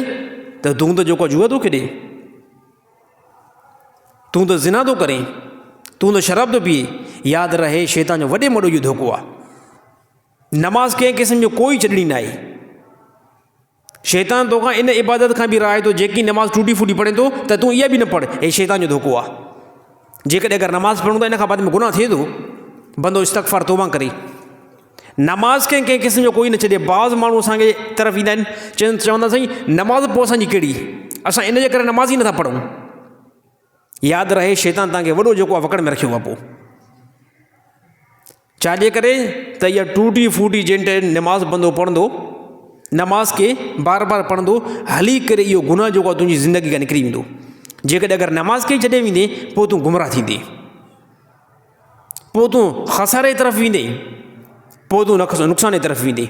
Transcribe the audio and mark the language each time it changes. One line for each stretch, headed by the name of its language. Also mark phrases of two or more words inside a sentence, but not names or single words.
Sindhi: त तूं त जेको जुआ थो खेॾे, तूं त ज़िना थो करें, तूं त शराब थो पीए। यादि रहे शैतान जो वॾे में वॾो इहो धोखो आहे। नमाज़ कंहिं क़िस्म जो कोई छॾणी न आहे। शैतान तोखां इन इबादत खां बि राहे थो जेकी नमाज़ टूटी फूटी पढ़े थो त तूं इहा बि न पढ़। हे शैतान जो धोखो आहे। जेकॾहिं अगरि नमाज़ पढ़ूं त इन खां बाद में गुनाह थिए थो, बंदो इस्तग़फ़ार तौबा करे। नमाज़ कंहिं क़िस्म जो कोई न छॾे। बाज़ माण्हू असांखे तरफ़ ईंदा आहिनि, चवंदा साईं नमाज़ पोइ असांजी कहिड़ी, असां इन जे करे नमाज़ ई नथा पढ़ूं। यादि रहे शैतान तव्हांखे वॾो जेको आहे वकड़ में रखियो आहे। पोइ छाजे करे? त इहा टूटी फूटी जिन टाइम नमाज़ बंदो पढ़ंदो, नमाज़ खे बार बार पढ़ंदो, हली करे इहो गुनाह जेको आहे तुंहिंजी ज़िंदगी खां निकिरी वेंदो। जेकॾहिं अगरि नमाज़ खे छॾे वेंदे पोइ तूं गुमराह थींदे, पोइ तूं खसारे तरफ़ वेंदे, पोइ तूं नुक़सान जी तरफ़ वेंदे।